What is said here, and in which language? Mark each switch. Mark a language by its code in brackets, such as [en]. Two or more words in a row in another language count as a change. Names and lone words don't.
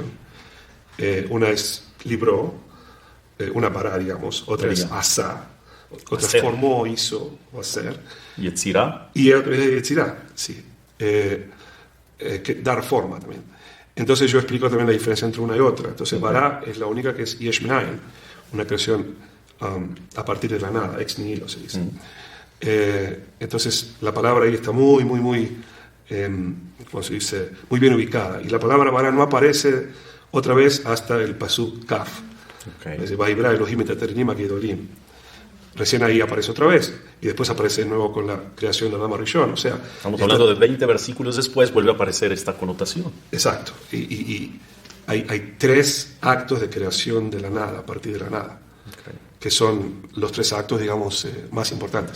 [es] Una es libró, una bara, digamos, otra es asá, otra es formó, hizo o hacer. ¿Y etzirá? Y etzirá, sí. Dar forma también. Entonces yo explico también la diferencia entre una y otra. Entonces bara es la única que es [he] יש מאין, [es] una creación a partir de la nada, [la] ex nihilo [es] se dice. Entonces la palabra ahí está muy, muy, muy, ¿cómo se dice? Muy bien ubicada. Y la palabra bara no aparece otra vez hasta el pasuk kaf. [he] ויברא אלהים את התנינים הגדולים. [es] Recién ahí aparece otra vez y después aparece de nuevo con la creación de Adán Rishon. O sea, estamos hablando de 20 versículos después, vuelve a aparecer esta connotación. Exacto. Y hay tres actos de creación de la nada, a partir de la nada, que son los tres actos, digamos, más importantes.